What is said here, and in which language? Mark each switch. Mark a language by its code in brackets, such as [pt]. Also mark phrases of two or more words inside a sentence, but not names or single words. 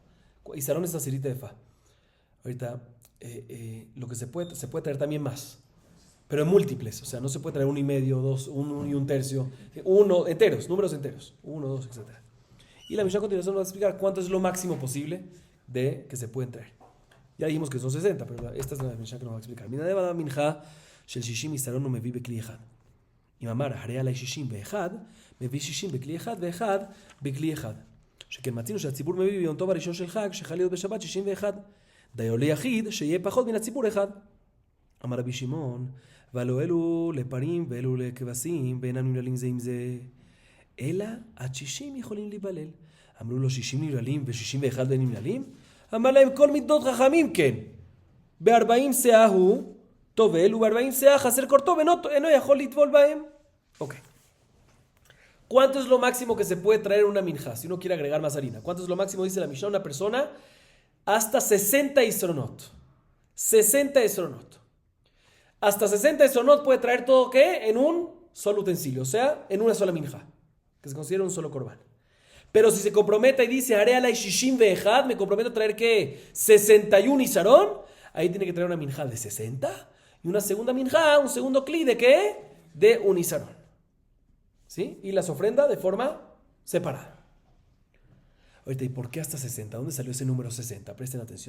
[es] Isarón es la cirita de fa. Ahorita, lo que se puede traer también más. Pero en múltiples. O sea, no se puede traer 1,5, 2, 1 y 1/3. Enteros, números enteros. 1, 2, etc. Y la Mishnah a continuación nos va a explicar cuánto es lo máximo posible de que se pueden traer. Ya dijimos que son 60, pero esta es la Mishnah que nos va a explicar. [he] מינה דבה מנחה של ששים עשרון נו מביא בכלי אחד. אם אמר הרי עלי ששים באחד, מביא ששים בכלי אחד ואחד בכלי אחד. שכן מצינו שהציבור מביא ביום טוב הראשון של חג שחל להיות בשבת 61. דיו ליחיד שיהיה פחות מן הציבור אחד. אמר רבי שמעון, והלא אלו לפרים ואלו לכבשים ואינם נבללים זה עם זה. אלא עד 60 יכולים להיבלל. אמרו לו 60 נבללים ו61 ואין נבללים? אמר להם כל מידות חכמים כן. ב-40 שאה הוא טובל וב-40 שאה חסר קורתו ואינו יכול לטבול בהם. אוקיי. [es] ¿Cuánto es lo máximo que se puede traer una minja? Si uno quiere agregar más harina. ¿Cuánto es lo máximo? Dice la Mishnah, una persona hasta 60 isronot. 60 isronot. Hasta 60 isronot puede traer todo ¿qué? En un solo utensilio, o sea, en una sola minja, que se considera un solo corbán. Pero si se compromete y dice, [he] הרי עלי ששים ואחד, [es] me comprometo a traer ¿qué? 61 isarón, ahí tiene que traer una minja de 60 y una segunda minja, un segundo cli de ¿qué? De un isarón. ¿Sí? Y las ofrenda de forma separada. Ahorita, ¿y por qué hasta 60? ¿Dónde salió ese número 60? Presten atención.